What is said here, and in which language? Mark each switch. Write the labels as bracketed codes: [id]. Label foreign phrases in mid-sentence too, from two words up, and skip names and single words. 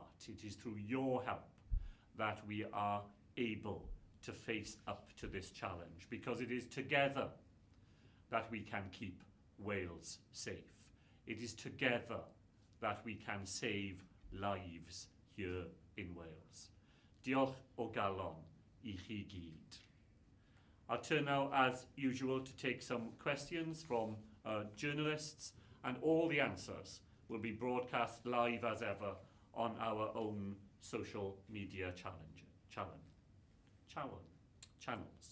[en] It is through your help that we are able to face up to this challenge, because it is together that we can keep Wales safe. It is together that we can save lives here in Wales. [cy] Diolch o galon I chi gyd. [en] I'll turn now, as usual, to take some questions from journalists, and all the answers will be broadcast live as ever on our own social media channels.